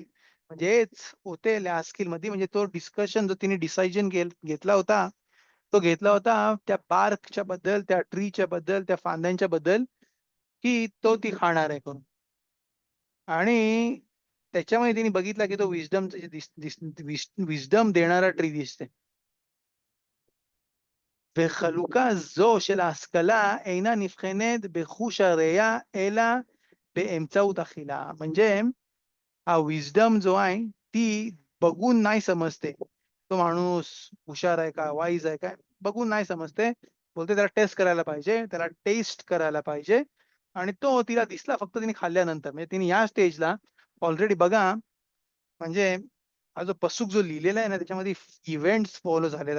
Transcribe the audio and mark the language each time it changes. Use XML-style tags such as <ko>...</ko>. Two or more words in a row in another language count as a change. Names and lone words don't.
<mr>म्हणजे एच होते लॅस्किल मध्ये. म्हणजे तो डिस्कशन जो तिने डिसायजन घेतला होता तो घेतला होता त्या बार्कच्या बद्दल, त्या ट्रीच्या बद्दल, त्या फांद्यांच्या बद्दल, की तो ती खाणार आहे करून. आणि त्याच्यामध्ये तिने बघितला की तो विजडम देणारा ट्री दिसते.</mr> <he>וחלוקה זו של ההשכלה אינה נבחנת בחוש הראייה אלא באמצעות אכילה.</he> <mr>म्हणजे हा विजडम जो आहे ती बघून नाही समजते. तो माणूस हुशार आहे का वाईज आहे काय बघून नाही समजते. बोलते त्याला टेस्ट करायला पाहिजे, त्याला टेस्ट करायला पाहिजे. आणि तो तिला दिसला फक्त तिने खाल्ल्यानंतर. म्हणजे तिने या स्टेजला ऑलरेडी बघा, म्हणजे हा जो पसूक जो लिहिलेला आहे ना त्याच्यामध्ये</mr> <en>events follow</en> <mr>झाले.</mr>